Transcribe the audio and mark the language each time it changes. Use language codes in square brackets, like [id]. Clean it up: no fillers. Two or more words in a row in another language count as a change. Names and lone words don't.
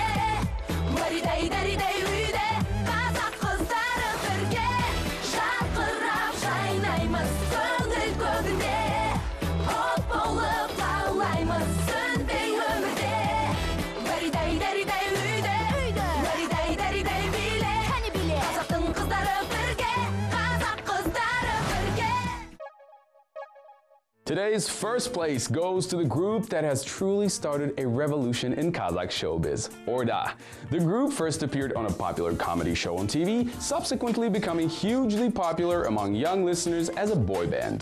[kk] Маридай-даридай үйде, қазақ қыздары бірге, жарқырап жайнаймыз көңіл көгінде. От болып лаулаймыз сөнбей өмірде. Маридай-даридай үйде, маридай-даридай биле. Қазақтың қыздары бірге, қазақ қыздары бірге. [en] Today's first place goes to the group that has truly started a revolution in Kazakh showbiz, Orda. The group first appeared on a popular comedy show on TV, subsequently becoming hugely popular among young listeners as a boy band.